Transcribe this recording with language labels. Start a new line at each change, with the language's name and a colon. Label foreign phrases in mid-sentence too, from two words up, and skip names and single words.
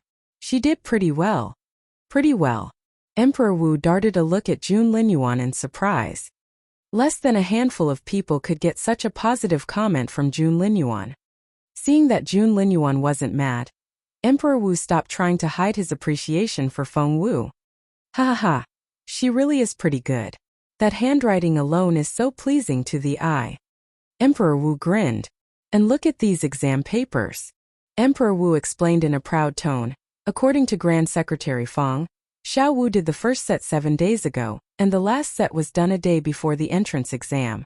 English: She did pretty well. Pretty well. Emperor Wu darted a look at Jun Linyuan in surprise. Less than a handful of people could get such a positive comment from Jun Linyuan. Seeing that Jun Linyuan wasn't mad, Emperor Wu stopped trying to hide his appreciation for Feng Wu. Ha ha ha. She really is pretty good. That handwriting alone is so pleasing to the eye. Emperor Wu grinned. And look at these exam papers. Emperor Wu explained in a proud tone. According to Grand Secretary Feng, Xiao Wu did the first set 7 days ago, and the last set was done a day before the entrance exam.